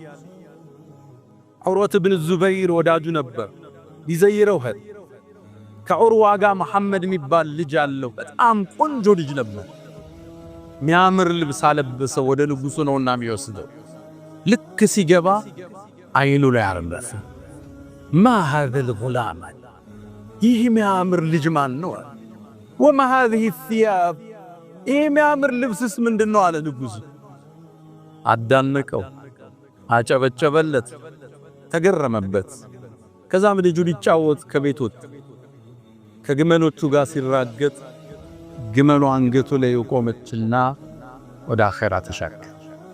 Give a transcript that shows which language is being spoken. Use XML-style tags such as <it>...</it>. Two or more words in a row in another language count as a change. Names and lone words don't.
<am>ዑርወት ብን ዙበይር ወዳጁ ነበር። ይዘይረው ሄድ ከዑርዋ ጋር መሐመድ የሚባል ልጅ አለው። በጣም ቆንጆ ልጅ ነበር። ሚያምር ልብስ አለበሰው። ወደ ንጉሱ ነውና የሚወስደው። ልክ ሲገባ አይኑ ላይ አረፈ።</am> <ar>ما هذا الغلام</ar> <am>ይህ ሚያምር ልጅ ማን ነው?</am> <ar>وما هذه الثياب</ar> <am>ይህ ሚያምር ልብስስ ምንድነው አለ ንጉሱ። አዳነቀው፣ አጨበጨበለት፣ ተገረመበት። ከዛም ልጁ ሊጫወት ከቤት ወጣ። ከግመሎቹ ጋር ሲራገጥ ግመሉ አንገቱ ላይ ቆመችና ወደ አኺራ</am>